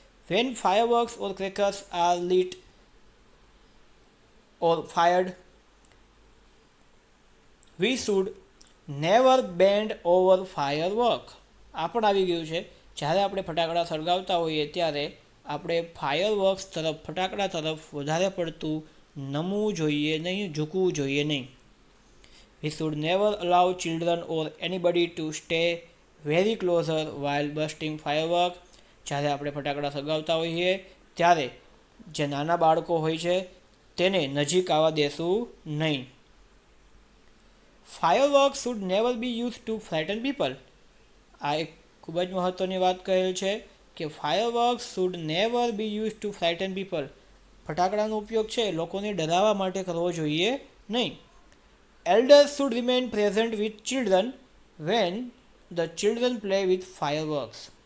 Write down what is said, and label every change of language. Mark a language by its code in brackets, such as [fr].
[en] When fireworks or crackers are lit or fired, we should never bend over firework. [gu] આ પણ આવી ગયું છે. જ્યારે આપણે ફટાકડા સળગાવતા હોઈએ ત્યારે આપણે ફાયરવર્ક્સ તરફ, ફટાકડા તરફ વધારે પડતું નમવું જોઈએ નહીં, ઝૂકવું જોઈએ નહીં. [en] We should never allow children or anybody to stay very closer while bursting fireworks. [gu] જ્યારે આપણે ફટાકડા સળગાવતા હોઈએ ત્યારે જે નાના બાળકો હોય છે તેને નજીક આવવા દેશું નહીં. [en] Fireworks should never be used to frighten people. [gu] આ એક ખૂબ જ મહત્ત્વની વાત કહેલ છે કે [en] Fireworks should never be use to frighten people. [gu] ફટાકડાનો ઉપયોગ છે લોકોને ડરાવવા માટે કરવો જોઈએ નહીં. [en] Elders should remain present with children when the children play with fireworks.